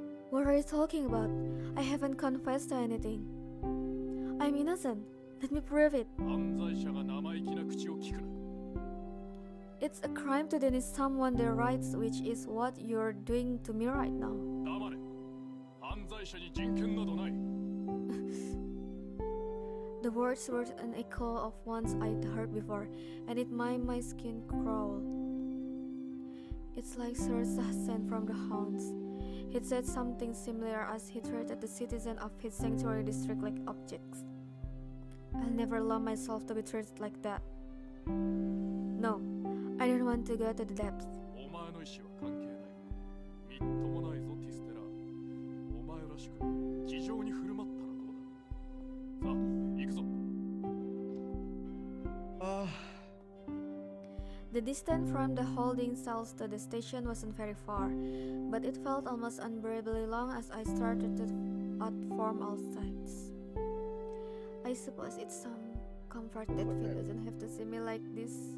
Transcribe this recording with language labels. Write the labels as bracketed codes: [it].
[en] What are you talking about? I haven't confessed to anything. I'm innocent. Let me prove it. [ja] 犯罪者が生意気な口を聞くな。 [en] It's a crime to deny someone their rights, which is what you're doing to me right now. [ja] 黙れ。犯罪者に人権などない。 [en] The words were an echo of ones I'd heard before, and it made my skin crawl. It's like Sirsa sent from the hounds. He'd said something similar as he treated the citizens of his sanctuary district like objects. I'll never allow myself to be treated like that. No, I don't want to go to the depths. [ja] お前の意思は関係ない。みっともないぞ、ティステラ。お前らしく気丈に振る舞ったらどうだ。さあ、行くぞ。 [en] The distance from the holding cells to the station wasn't very far, but it felt almost unbearably long as I started to outform all sides. I suppose it's some comfort that Finn doesn't have to see me like this.